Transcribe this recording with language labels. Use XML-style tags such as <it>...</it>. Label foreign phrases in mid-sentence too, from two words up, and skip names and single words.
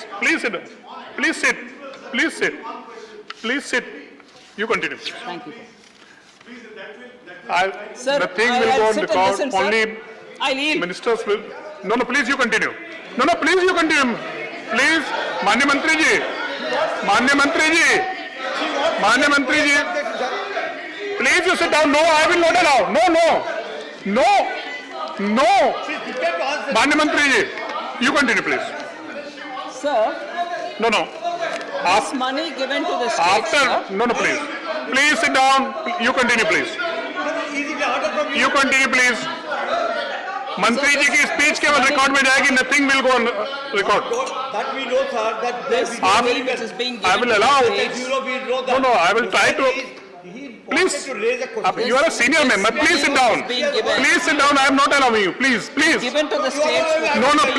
<en>Please sit down. Please sit. Please sit. Please sit. You continue. thank you. Sir, nothing will go on sit and record. listen, sir. Only I yield. ministers will. No, please you continue. No, please you continue. Please,</en> <hi>मान्य मंत्री जी। मान्य मंत्री जी. मान्य मंत्री जी.</hi> <en>Please you sit down. No, I will not allow. No.</en> <hi>मान्य मंत्री जी.</hi> <en>You continue, please. Sir, No. this money given to the states, After, sir, no, please. Please sit down. You continue, please. You continue, please.</en> <hi>मंत्री जी की स्पीच केवल रिकॉर्ड में जाएगी,</hi> <en>nothing will go on record. That we know, sir, that this money which is being I given will to allow. the states, No, I will try to. Please, you are a senior member. Please sit down. Please sit down. I am not allowing you. Please. given to the states for No, 50</en>